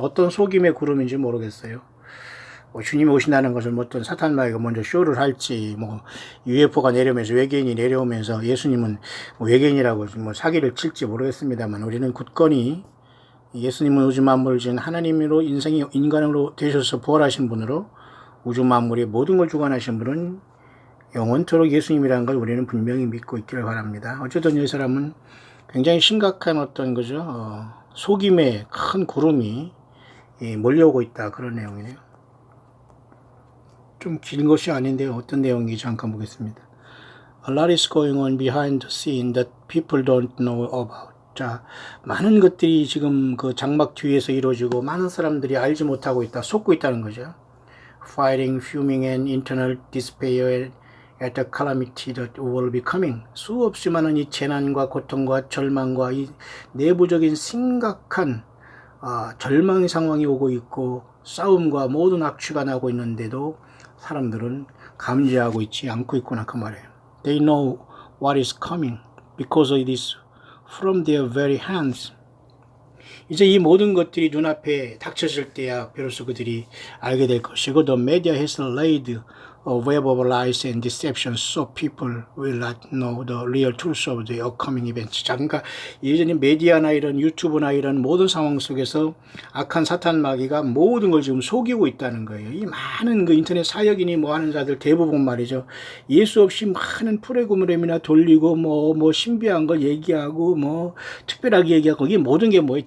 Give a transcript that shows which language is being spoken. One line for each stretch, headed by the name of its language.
Korean: 어떤 속임의 구름인지 모르겠어요. 주님이 오신다는 것을 어떤 사탄 마귀가 먼저 쇼를 할지 UFO가 내려오면서 외계인이 내려오면서 예수님은 외계인이라고 사기를 칠지 모르겠습니다만 우리는 굳건히 예수님은 우주 만물을 지은 하나님으로 인간으로 되셔서 부활하신 분으로 우주 만물의 모든 걸 주관하신 분은 영원토록 예수님이라는 걸 우리는 분명히 믿고 있기를 바랍니다. 어쨌든 이 사람은 굉장히 심각한 어떤 거죠. 속임의 큰 구름이 몰려오고 있다. 그런 내용이네요. 좀 긴 것이 아닌데요. 어떤 내용인지 잠깐 보겠습니다.
English: A lot is going on behind the scene that people don't know about.
Korean: 자, 많은 것들이 지금 그 장막 뒤에서 이루어지고 많은 사람들이 알지 못하고 있다. 속고 있다는 거죠.
English: Fighting, fuming and internal despair at the calamity that will be coming.
Korean: 수없이 많은 이 재난과 고통과 절망과 이 내부적인 심각한 절망의 상황이 오고 있고 싸움과 모든 악취가 나고 있는데도 사람들은 감지하고 있지 않고 있구나 그 말이에요.
English: They know what is coming because it is from their very hands.
Korean: 이제 이 모든 것들이 눈앞에 닥쳐질 때야 비로소 그들이 알게 될 것이고
English: The media has laid a web of lies and deception so people will not know the real truth of the upcoming events.
Korean: 자, 그러니까 예전에 메디아나 이런 유튜브나 이런 모든 상황 속에서 악한 사탄 마귀가 모든 걸 지금 속이고 있다는 거예요. 이 많은 그 인터넷 사역인이 뭐 하는 자들 대부분 말이죠. 예수 없이 많은 프로그램이나 돌리고 뭐 신비한 걸 얘기하고 뭐 특별하게 얘기하고 이게 모든 게 뭐예요?